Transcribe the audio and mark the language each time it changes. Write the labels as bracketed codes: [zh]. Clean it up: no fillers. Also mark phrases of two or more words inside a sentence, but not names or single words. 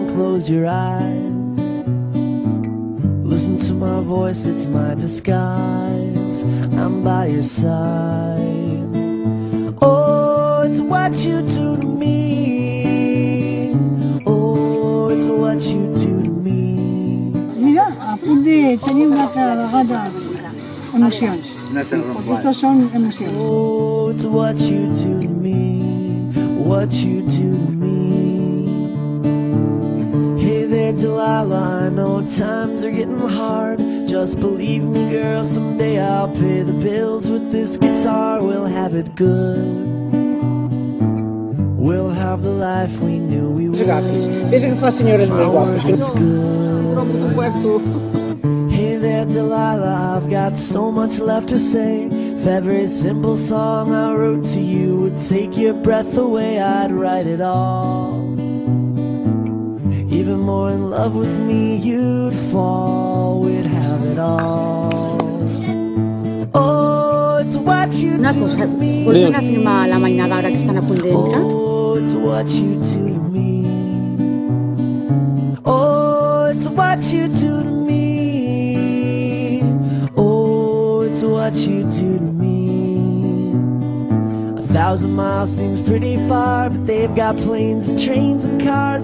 [en] Close your eyes, listen to my voice, it's my disguise, I'm by your side. Oh, it's what you do to me, oh, it's what you do to me. [ca] Mira, a punt de tenir una altra vegada emocions. Aquestes són emocions. [en] Oh, it's what you do to me, what you do to me. Hey there Delilah, I know times are getting hard. Just believe me girl, someday I'll pay the bills with this guitar. We'll have it good, we'll have the life we knew we would. [ca] Vés a agafar senyores més guapes. [en] Hey there Delilah, I've got so much left to say. If every simple song I wrote to you would take your breath away, I'd write it all. Even more in love with me you'd fall, we'd have it all. Oh, it's what you do to me. [ca] Vols anar a filmar la mainada ara que estan a punt d'entrar? [en] Oh, it's what you do to me. Oh, it's what you do to me. Oh, it's what you do to me. 1,000 miles seems pretty far, but they've got planes and trains and cars.